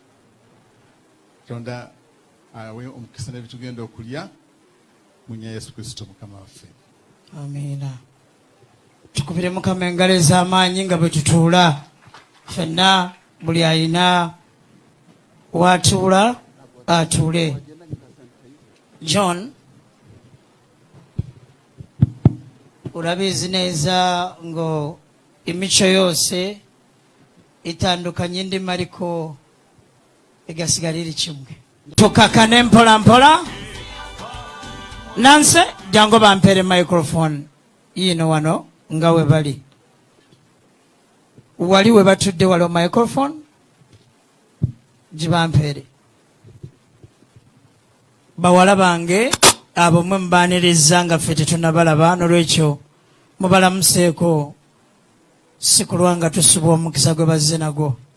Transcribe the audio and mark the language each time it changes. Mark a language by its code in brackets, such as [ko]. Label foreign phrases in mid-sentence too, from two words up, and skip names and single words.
[lg] Katonda awe omukisa n'ebitugenda okulya munya Yesu Kristo Mukama waffe. Amiina. Tukubire Mukama engalo ez'amaanyi nga bwe tutuula ffenna buli ayina w'atuula atuule. John, [rw] urabizi neza ngo imico yose itandukanye ndimo ariko igasigara iri kimwe. [lg] Tukakane mpola mpola. Nanse jango bampere microphone yino wano nga we bali. Wali we batudde walo microphone jibampere. Bawala bange abo mwe mbaniriza nga ffe tetunabalaba n'olwekyo mubalamuseeko si kulwa nga tusubwa omukisa gwe bazze nagwo.